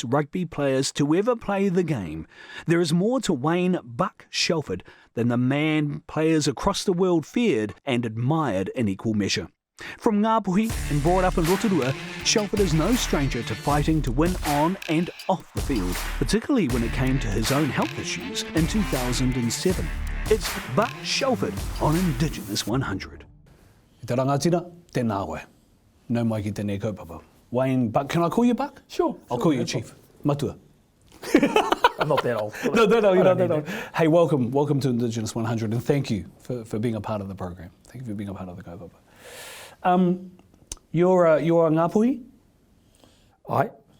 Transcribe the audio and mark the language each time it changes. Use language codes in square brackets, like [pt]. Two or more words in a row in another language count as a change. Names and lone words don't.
[en] rugby players to ever play the game, there is more to Wayne Buck Shelford than the man players across the world feared and admired in equal measure. From Ngāpuhi and brought up in Rotorua, Shelford is no stranger to fighting to win on and off the field, particularly when it came to his own health issues in 2007. It's Buck Shelford on Indigenous 100. [mi] Te rangatira, tēnā koe. Nau mai ki tēnei kaupapa. [en] Wayne Buck, can I call you Buck? Sure. I'll call you Chief. Matua. I'm not that old. No, you're not that old. Hey, welcome to Indigenous 100, and thank you for being a part of the program. Thank you for being a part of the kaupapa. You're a Ngāpuhi? Aye.